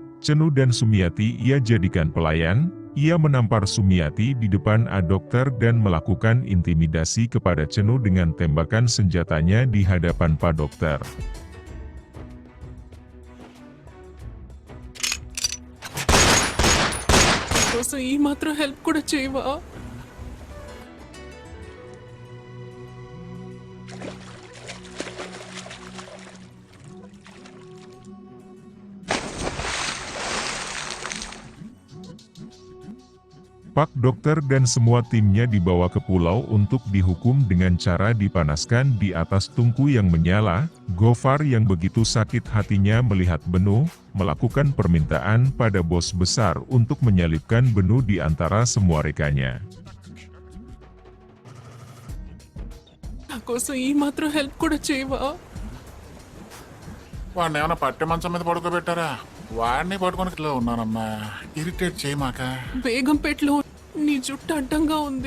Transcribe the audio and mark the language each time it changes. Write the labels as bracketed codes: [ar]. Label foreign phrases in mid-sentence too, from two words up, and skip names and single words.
[id] Cenu dan Sumiati ia jadikan pelayan. Ia menampar Sumiati di depan A Dokter dan melakukan intimidasi kepada Cenu dengan tembakan senjatanya di hadapan Pak Dokter. [te] కోసం ఈ మాత్రం హెల్ప్ కూడా చేయవా? [id] Pak Dokter dan semua timnya dibawa ke pulau untuk dihukum dengan cara dipanaskan di atas tungku yang menyala. Gofar yang begitu sakit hatinya melihat Benu, melakukan permintaan pada bos besar untuk menyalibkan Benu di antara semua rekannya. [te] నా కోసం ఈ మాత్రం హెల్ప్ కూడా చేయవా? వాడిని ఏమైనా పట్టె మంచం మీద పడుకోబెట్టారా? వాడిని పట్టుకొని ఇట్లా ఉన్నానమ్మా. ఇరిటేట్ చేయమాక. బేగంపేటలో నీ జుట్టు అడ్డంగా ఉంది.